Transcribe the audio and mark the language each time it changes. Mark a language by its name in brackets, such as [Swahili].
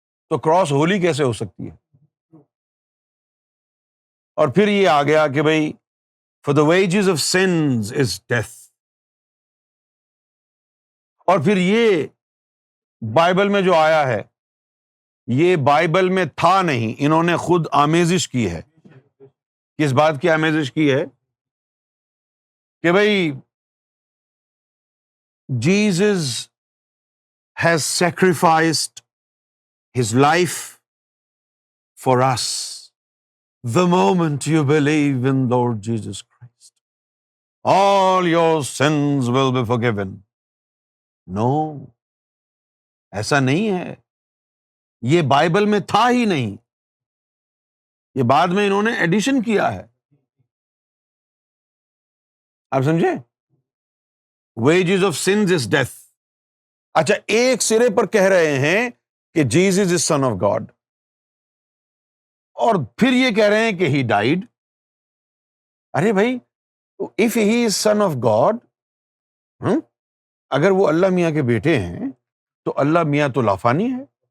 [Urdu] تو کراس ہولی کیسے ہو سکتی ہے؟ اور پھر یہ آ گیا کہ بھئی [English] for the wages of sins is death. [Urdu] اور پھر یہ بائبل میں جو آیا ہے، یہ بائبل میں تھا نہیں، انہوں نے خود آمیزش کی ہے. کس بات کی آمیزش کی ہے؟ کہ بھئی [English] Jesus has sacrificed his life for us the moment you believe in Lord Jesus Christ. All your sins will be forgiven. No, [Urdu] ایسا نہیں ہے. یہ بائبل میں تھا ہی نہیں، یہ بعد میں انہوں نے ایڈیشن کیا ہے. آپ سمجھے؟ [English] wages of sins is death. [Urdu] اچھا ایک سرے پر کہہ رہے ہیں کہ [English] Jesus is Son of God. [Urdu] اور پھر یہ کہہ رہے ہیں کہ [English] He died. [Urdu] ارے بھائی [English] if he is son of God, [Urdu] اگر وہ اللہ میاں کے بیٹے ہیں تو اللہ میاں تو لافانی ہے.